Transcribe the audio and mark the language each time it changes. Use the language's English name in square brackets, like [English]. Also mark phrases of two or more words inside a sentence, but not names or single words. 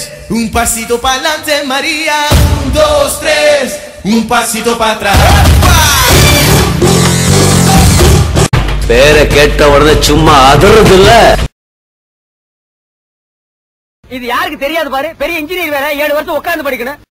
[Spanish] Un pasito pa'lante María, 1, 2, 3, un pasito para atrás. [Tamil] பேரை கேட்ட உடனே சும்மா அதறது இல்ல. இது யாருக்கு தெரியாது பாரு, பெரிய இன்ஜினியர் வேற 7 வருஷம் உட்கார்ந்து படிக்கணும்.